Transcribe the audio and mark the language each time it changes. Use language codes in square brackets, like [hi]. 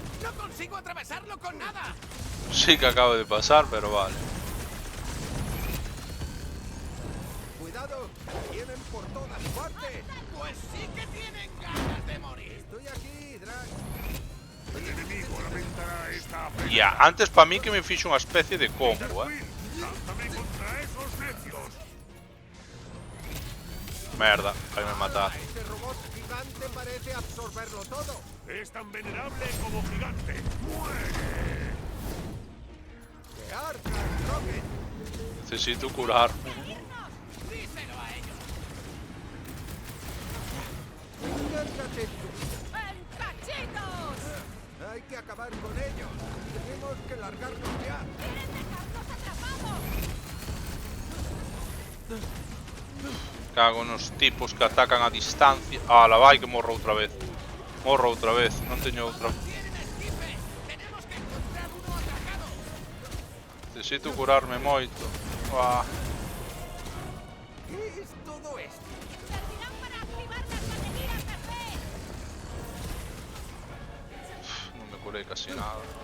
[es] No consigo atravesarlo con nada. Sí que acabo de pasar, pero vale. Cuidado, vienen por todas partes. Pues sí que tienen ganas de morir. Estoy aquí, Drag. El enemigo lamentará esta afrenta. [gl] Ya, antes para mí que me fixo unha especie de combo, [es] Quill, lánzame contra esos necios. [gl] Merda, vai me matar. [es] Ese robot gigante parece absorberlo todo. Es tan venerable como gigante. ¡Muere! ¡Que arca, Rocket! Necesito curar. Díselo a ellos. ¡Acércate tú! ¡En cachitos! Hay que acabar con ellos. Tenemos que largarnos ya. ¡Quieren dejarnos atrapados! [gl] Cago nos tipos que atacan a distancia. La vai que morro outra vez. Morro outra vez, non teño outra. [es] Tienen esquife. Tenemos que encontrar uno atracado. [gl] Necesito curarme moito. Ah, [es] ¿Qué es todo esto? ¡Servirán para activar las baterías de fe! [gl] non me curei casi nada.